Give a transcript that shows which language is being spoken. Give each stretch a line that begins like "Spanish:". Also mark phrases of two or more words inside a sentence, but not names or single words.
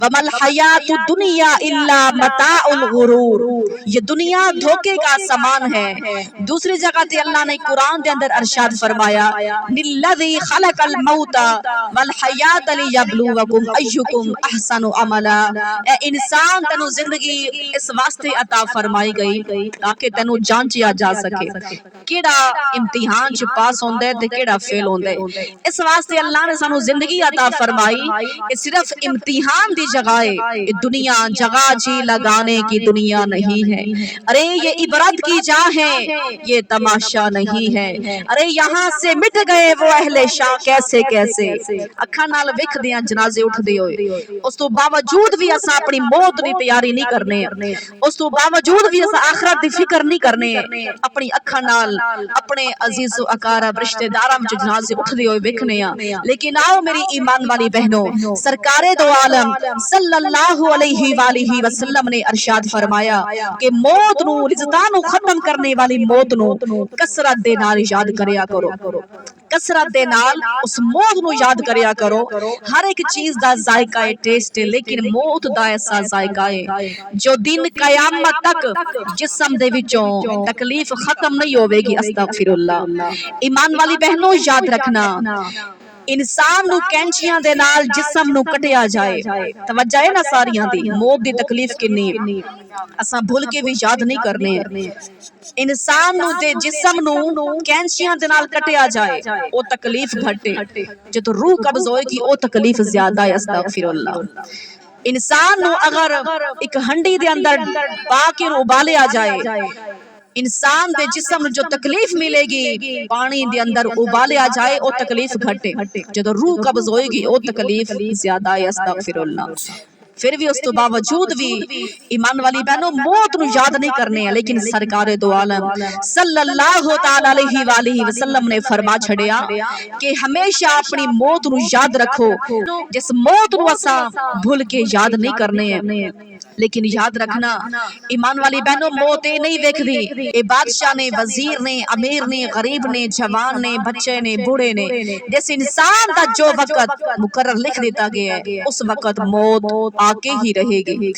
Arabic: وما الحياة الدنيا إلا متاع الغرور,
Hindi: ये दुनिया धोखे का सामान है। दूसरी जगह ते अल्लाह ने कुरान के अंदर अरशाद फरमाया,
Arabic: الذي خلق الموت والحياة ليبلوكم أيكم أحسن عملا.
Punjabi: ਏ ਇਨਸਾਨ ਤੈਨੂੰ ਜ਼ਿੰਦਗੀ ਇਸ ਵਾਸਤੇ ਅਤਾ ਫ਼ਰਮਾਈ ਗਈ ਤਾਕਿ ਤੈਨੂੰ ਜਾਂਚਿਆ ਜਾ ਸਕੇ ਕਿਹੜਾ ਇਮਤਿਹਾਨ ਚ ਪਾਸ ਹੁੰਦਾ ਹੈ ਤੇ ਕਿਹੜਾ ਫ਼ੇਲ ਹੁੰਦਾ ਹੈ। ਇਸ ਵਾਸਤੇ ਅੱਲਾਹ ਨੇ ਸਾਨੂੰ ਜ਼ਿੰਦਗੀ ਅਤਾ ਫ਼ਰਮਾਈ, ਯੇ ਸਿਰਫ਼ ਇਮਤਿਹਾਨ ਦੀ ਜਗ੍ਹਾ ਹੈ,
Hindi: ये दुनिया जगह जी लगाने की दुनिया नहीं है। अरे ये इबरत की जा है, ये तमाशा नहीं है। अरे यहाँ से मिट गए वो अहले शाह कैसे कैसे,
Punjabi: ਅੱਖਾਂ ਨਾਲ ਵੇਖਦਿਆਂ ਜਨਾਜ਼ੇ ਉੱਠਦੇ ਹੋਏ, ਉਸ ਤੋਂ ਬਾਵਜੂਦ ਵੀ ਅਸਾਂ ਅਪਣੀ ਮੌਤ ਦੀ ਤਿਆਰੀ ਨਹੀਂ ਕਰਨੇ, ਉਸ ਤੋਂ ਬਾਵਜੂਦ ਵੀ ਅਸਾਂ ਆਖ਼ਿਰਤ ਦੀ ਫ਼ਿਕਰ ਨਹੀਂ ਕਰਨੇ, ਅਪਣੀ ਅੱਖਾਂ ਨਾਲ ਅਪਣੇ ਅਜ਼ੀਜ਼ੋ ਅਕਾਰਬ ਰਿਸ਼ਤੇਦਾਰਾਂ ਵਿਚ ਜਨਾਜ਼ੇ ਉੱਠਦੇ ਹੋਏ ਵੇਖਣੇ ਆਂ। ਲੇਕਿਨ ਆਓ ਮੇਰੀ ਈਮਾਨ ਵਾਲੀ ਭੈਣੋਂ, ਸਰਕਾਰੇ ਦੋ ਆਲਮ
Arabic: صلى الله عليه وآله وسلم
Punjabi: ਨੇ ਇਰਸ਼ਾਦ ਫ਼ਰਮਾਇਆ ਕਿ ਮੌਤ ਨੂੰ ਰਿਜ਼ਕਾਂ ਨੂੰ ਖ਼ਤਮ ਕਰਨੇ ਵਾਲੀ ਮੌਤ ਨੂੰ ਕਸਰਤ ਦੇ ਨਾਲ ਯਾਦ ਕਰਿਆ ਕਰੋ, ਕਸਰਤ ਦੇ ਨਾਲ ਉਸ ਮੌਤ ਨੂੰ ਯਾਦ ਕਰਿਆ ਕਰੋ। ਹਰ ਏਕ ਚੀਜ਼ ਦਾ ਜ਼ਾਇਕਾ ਹੈ, ਟੇਸਟ ਹੈ, ਲੇਕਿਨ ਮੌਤ ਦਾ ਐਸਾ ਜ਼ਾਇਕਾ ਹੈ ਜੋ ਦਿਨ ਕਯਾਮਤ ਤਕ ਜਿਸਮ ਦੇ ਵਿਚੋਂ ਤਕਲੀਫ਼ ਖ਼ਤਮ ਨਹੀਂ ਹੋਵੇਗੀ।
Arabic: أستغفر الله.
Punjabi: ਈਮਾਨ ਵਾਲੀ ਭੈਣੋਂ ਯਾਦ ਰੱਖਣਾ, ਇਨਸਾਨ ਨੂੰ ਕੈਂਚੀਆਂ ਦੇ ਨਾਲ ਜਿਸਮ ਨੂੰ ਕੱਟਿਆ ਜਾਏ, ਤਵੱਜੋ ਹੈ ਨਾ ਸਾਰੀਆਂ ਦੀ, ਮੌਤ ਦੀ ਤਕਲੀਫ਼ ਕਿੰਨੀ ਹੈ ਅਸਾਂ ਭੁੱਲ ਕੇ ਵੀ ਯਾਦ ਨਹੀਂ ਕਰਨੇ। ਇਨਸਾਨ ਨੂੰ ਦੇ ਜਿਸਮ ਨੂੰ ਕੈਂਚੀਆਂ ਦੇ ਨਾਲ ਕੱਟਿਆ ਜਾਏ ਓ ਤਕਲੀਫ਼ ਘੱਟ ਏ, ਜੋ ਰੂਹ ਕਬਜ਼ ਹੋਏਗੀ ਓ ਤਕਲੀਫ਼ ਜ਼ਿਆਦਾ ਹੈ।
Arabic: أستغفر الله.
Punjabi: ਇਨਸਾਨ ਨੂੰ ਅਗਰ ਏਕ ਹਾਂਡੀ ਦੇ ਅੰਦਰ ਪਾ ਕੇ ਉਬਾਲਿਆ ਜਾਏ, ਇਨਸਾਨ ਦੇ ਜਿਸਮ ਜੋ ਤਕਲੀਫ਼ ਮਿਲੇਗੀ ਪਾਣੀ ਦੇ ਅੰਦਰ ਉਬਾਲਿਆ ਜਾਏ ਓ ਤਕਲੀਫ਼ ਘੱਟ ਏ, ਜੋ ਰੂਹ ਕਬਜ਼ ਹੋਏਗੀ ਓ ਤਕਲੀਫ਼ ਜ਼ਿਆਦਾ ਹੈ।
Arabic: أستغفر الله.
Punjabi: ਫਿਰ ਵੀ ਉਸ ਤੋਂ ਬਾਵਜੂਦ ਵੀ ਈਮਾਨ ਵਾਲੀ ਭੈਣੋਂ ਮੌਤ ਨੂੰ ਯਾਦ ਨਹੀਂ ਕਰਨੇ ਹੈਂ। ਲੇਕਿਨ ਸਰਕਾਰੇ ਦੋ ਆਲਮ
Arabic: صلى الله تعالى عليه وآله وسلم
Punjabi: ਨੇ ਫ਼ਰਮਾ ਛੱਡਿਆ ਕਿ ਹਮੇਸ਼ਾ ਅਪਣੀ ਮੌਤ ਨੂੰ ਯਾਦ ਰੱਖੋ, ਜਿਸ ਮੌਤ ਨੂੰ ਅਸਾਂ ਭੁੱਲ ਕੇ ਯਾਦ ਨਹੀਂ ਕਰਨੇ ਹੈਂ। ਲੇਕਿਨ ਯਾਦ ਰੱਖਣਾ ਈਮਾਨ ਵਾਲੀ ਭੈਣੋਂ, ਮੌਤ ਯੇ ਨਹੀਂ ਦੇਖਦੀ, ਯੇ ਬਾਦਸ਼ਾਹ ਏ, ਵਜ਼ੀਰ ਏ, ਅਮੀਰ ਏ, ਗ਼ਰੀਬ ਏ, ਜਵਾਨ ਏ, ਬੱਚੇ ਏ, ਬੂੜ੍ਹੇ ਏ, ਜਿਸ ਇਨਸਾਨ ਕਾ ਜੋ ਵਕਤ ਮੁਕੱਰਰ ਲਿਖ ਦੇਤਾ ਗਯਾ ਹੈ ਉਸ ਵਕਤ ਮੌਤ ਆਕੇ ਹੀ ਰਹੇਗੀ।